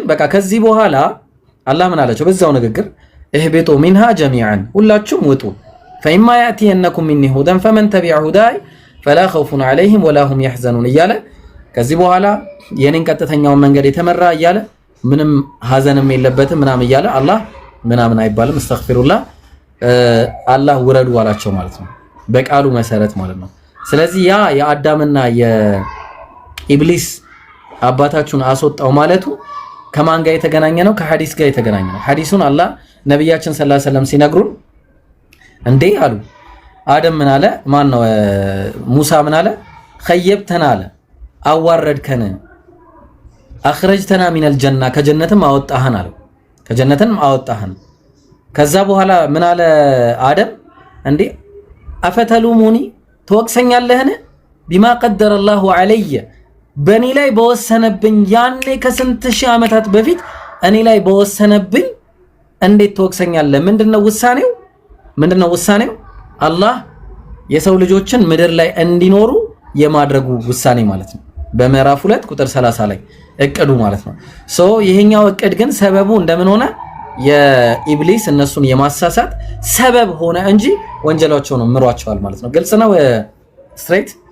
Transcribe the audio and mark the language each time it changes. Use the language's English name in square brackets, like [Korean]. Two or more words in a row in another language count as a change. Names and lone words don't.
[Amharic] በቃ ከዚህ በኋላ አላህ ምን አላቸው በዛው ንግግር እህቢጡ [Arabic] منها جميعا [Amharic] ሁላችሁም ውጡ [Arabic] فإما يأتينكم مني هدى فمن تبع هداي فلا خوف عليهم ولا هم يحزنون [Amharic] እያለ ከዚህ በኋላ የኔን ቀጥተኛውን መንገድ የተመራ እያለ ምንም ሐዘንም የለበትም ምናም እያለ አላህ ምናምን አይባልም استغفرullah አላህ ወረዱ አላቸው ማለት ነው በቃሉ መሰረት ማለት ነው ስለዚህ ያ የአዳምና የኢብሊስ አባታችሁን አስወጣው ማለቱ ከማን ጋር የተገናኘ ነው ከሐዲስ ጋር የተገናኘ ነው ሐዲሱን አላህ ነብያችን ሰለላሁ ዐለይሂ ወሰለም ሲነግሩን እንዴ አሉ አደም ምን አለ ማን ነው ሙሳ ምን አለ خيبتنا አለ አዋረድከን አخرجتنا [Arabic] من الجنه [Amharic] ከጀነትም አወጣህን አለ ከጀነትም አወጣህን ከዛ በኋላ ምን አለ አደም እንዴ አፈተሉሙኒ ተወቅሰኛለህን [Arabic] بما قدر الله علي [Amharic] በኔ ላይ በወሰነብኝ ያኔ ከስንት ሺህ ዓመታት በፊት እኔ ላይ በወሰነብኝ እንዴት ተወቅሰኛለህ ምንድነው ውሳኔው አላህ የሰው ልጆችን ምድር ላይ እንዲኖሩ የማድረጉ ውሳኔ ማለት ነው በምዕራፍ 2 ቁጥር 30 ላይ እቅዱ ማለት ነው ይሄኛው እቅድ ግን ሰበቡ እንደምን ሆነ የኢብሊስ እነሱን የማሳሳት ሰበብ ሆነ እንጂ ወንጀላቸው ነው ምሯቸዋል ማለት ነው ግልጽ ነው ስትሬት